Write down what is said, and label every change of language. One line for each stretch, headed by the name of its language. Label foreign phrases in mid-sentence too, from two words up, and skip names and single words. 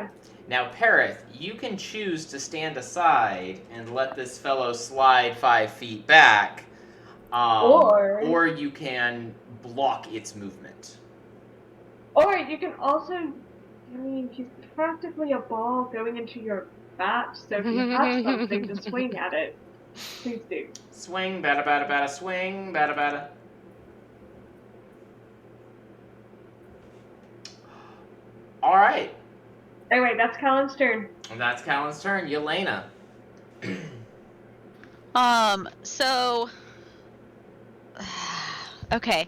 English: Now, Perith, you can choose to stand aside and let this fellow slide 5 feet back, or you can block its movement. Or you can also, I mean, he's practically a ball going into your bat, so if you have something to swing at it, please do. Swing, bada bada bada, swing, bada bada. All right, Anyway, that's Callan's turn. and that's Callan's turn. Yelena. So okay.